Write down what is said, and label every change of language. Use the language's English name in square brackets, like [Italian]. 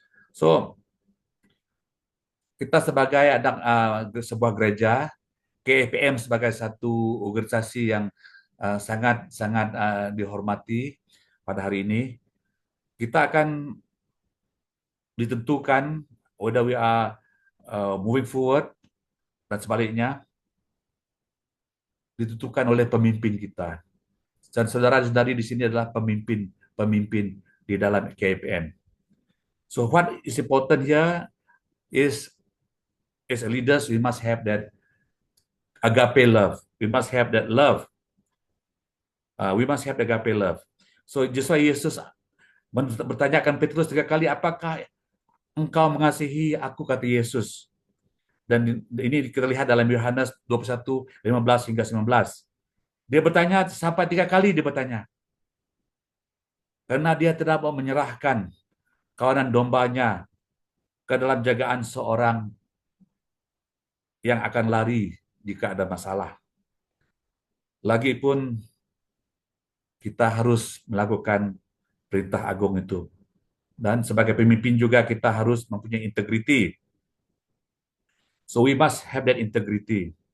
[Malay] So kita sebagai sebuah gereja, KFPM sebagai satu organisasi yang sangat dihormati pada hari ini, kita akan ditentukan [English] whether we are moving forward [Malay] dan sebaliknya ditentukan oleh pemimpin kita. Dan saudara-saudari di sini adalah pemimpin di dalam KFPM. [English] So what is important here is as a leaders we must have that agape love. We must have that love. We must have the agape love. So just why [Malay] Yesus bertanyakan Petrus 3 kali, apakah engkau mengasihi aku, kata Yesus. Dan ini kita lihat dalam Yohanes 21:15 hingga 19. Dia bertanya sampai 3 kali dia bertanya. Karena dia tidak mau menyerahkan kawanan dombanya ke dalam jagaan seorang yang akan lari jika ada masalah. Lagipun kita harus melakukan perintah agung itu. Dan sebagai pemimpin juga kita harus mempunyai integriti. [English] So we must have that integrity.